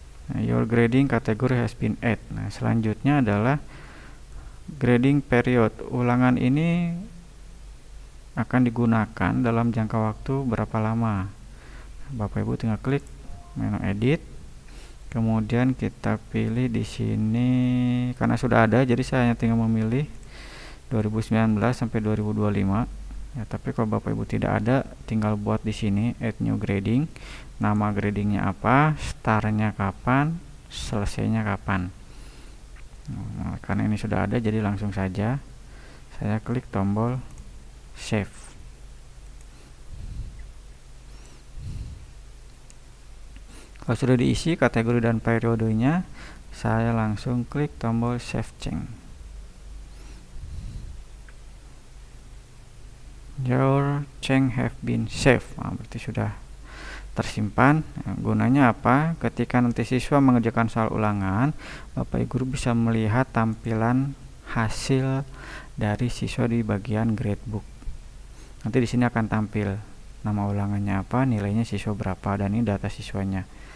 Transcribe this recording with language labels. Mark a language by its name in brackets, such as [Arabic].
[English] Nah, your grading category has been added. [Indonesian] Nah, selanjutnya adalah grading period. Ulangan ini akan digunakan dalam jangka waktu berapa lama. Bapak Ibu tinggal klik menu edit. Kemudian kita pilih di sini karena sudah ada, jadi saya hanya tinggal memilih 2019 sampai 2025. Tapi kalau Bapak Ibu tidak ada, tinggal buat di sini [English] add new grading. [Indonesian] Nama gradingnya apa, startnya kapan, selesainya kapan. Nah, karena ini sudah ada, jadi langsung saja saya klik tombol save. Kalau sudah diisi kategori dan periodenya, saya langsung klik tombol [English] save change. Your change have been saved. [Indonesian] Nah, berarti sudah tersimpan. Gunanya apa? Ketika nanti siswa mengerjakan soal ulangan, Bapak Ibu guru bisa melihat tampilan hasil dari siswa di bagian gradebook. Nanti di sini akan tampil nama ulangannya apa, nilainya siswa berapa, dan ini data siswanya.